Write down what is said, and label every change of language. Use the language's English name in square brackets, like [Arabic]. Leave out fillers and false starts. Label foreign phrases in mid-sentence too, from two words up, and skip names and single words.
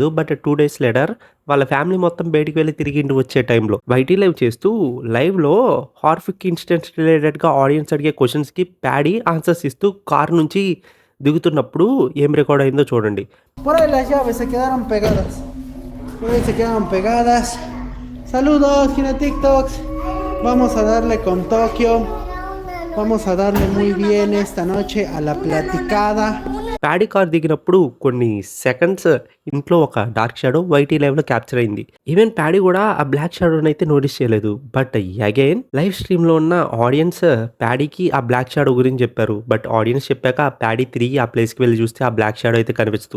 [English] but 2 days later [Telugu] వాళ్ళ ఫ్యామిలీ మొత్తం బయటికి వెళ్ళి తిరిగి ఇంటికి వచ్చే [English] timeలో YT live [Telugu] చేస్తూ [English] liveలో horrific incidents relatedగా audience [Telugu] అడిగే క్వశ్చన్స్కి ప్యాడీ ఆన్సర్స్ ఇస్తూ కార్ నుంచి దిగుతున్నప్పుడు ఏం రికార్డ్ అయిందో చూడండి. [Spanish] Por ahí las llaves se quedaron pegadas. Por ahí se quedaron pegadas. Saludos, Gina TikToks. Vamos a darle con Tokio. Vamos a darle muy bien esta noche a la platicada. [Telugu] ప్యాడీ కార్ దిగినప్పుడు కొన్ని సెకండ్స్ ఇంట్లో ఒక [English] dark shadow YT liveలో capture [Telugu] అయింది. ఈవెన్ ప్యాడీ కూడా ఆ [English] black shadowని [Telugu] అయితే నోటీస్ చేయలేదు. [English] but again live streamలో [Telugu] ఉన్న ఆడియన్స్ ప్యాడీకి ఆ [English] black shadow [Telugu] గురించి చెప్పారు. [English] but audience [Telugu] చెప్పాక ప్యాడీ తిరిగి ఆ ప్లేస్కి వెళ్ళి చూస్తే ఆ [English] black shadow [Telugu] అయితే కనిపిస్తుంది.